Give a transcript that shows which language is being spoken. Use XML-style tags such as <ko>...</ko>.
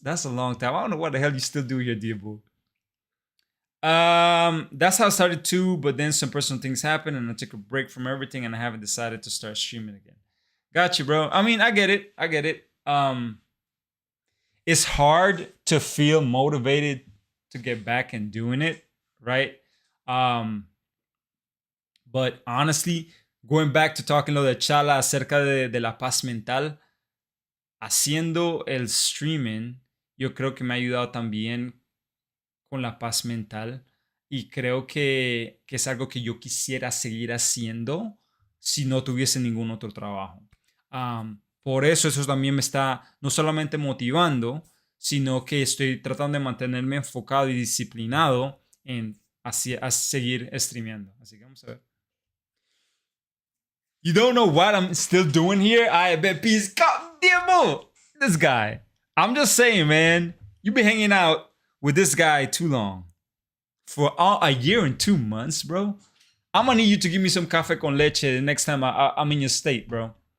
<en>That's a long time. I don't know what the hell you still do here, Diabo. That's how I started too, but then some personal things happened and I took a break from everything and I haven't decided to start streaming again. Got you, bro. I mean, I get it. I get it. It's hard to feel motivated to get back and doing it, right?</en> <es>But honestly, going back to talking lo de Chala acerca de la paz mental, haciendo el streaming, yo creo que me ha ayudado también con la paz mental y creo que es algo que yo quisiera seguir haciendo si no tuviese ningún otro trabajo. Por eso también me está no solamente motivando, sino que estoy tratando de mantenerme enfocado y disciplinado en a seguir streameando. Así que vamos a ver.</es> <en>You don't know what I'm still doing here? I bet peace. God damn, this guy. I'm just saying, man. You've been hanging out with this guy too long. For a year and 2 months, bro. I'm gonna need you to give me some café con leche the next time I'm in your state, bro.</en>